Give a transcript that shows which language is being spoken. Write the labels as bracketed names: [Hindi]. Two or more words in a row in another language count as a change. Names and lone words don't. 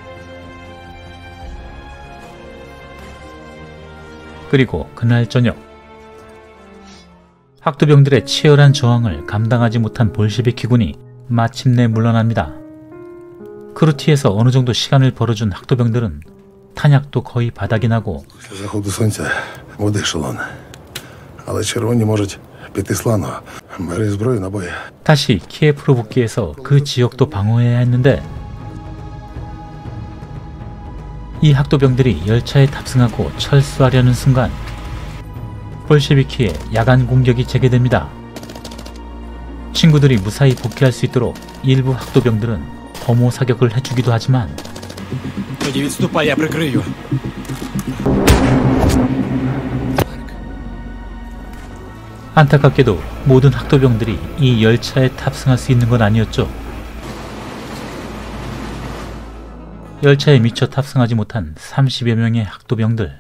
[Korean] 그리고 그날 저녁 학도병들의 치열한 저항을 감당하지 못한 볼셰비키군이 마침내 물러납니다. 크루티에서 어느 정도 시간을 벌어준 학도병들은 탄약도 거의 바닥이 나고 [Ukrainian] Після заходу сонця води ешелон. Але червоні можуть піти слано. Бери зброю, набої. [Korean] 다시 키예프로 복귀해서 그 지역도 방어해야 했는데 이 학도병들이 열차에 탑승하고 철수하려는 순간 볼셰비키의 야간 공격이 재개됩니다. 친구들이 무사히 복귀할 수 있도록 일부 학도병들은 범호 사격을 해주기도 하지만 [Ukrainian] Тоді відступай, я прикрию. [Korean] 안타깝게도 모든 학도병들이 이 열차에 탑승할 수 있는 건 아니었죠. 열차에 미처 탑승하지 못한 30여 명의 학도병들.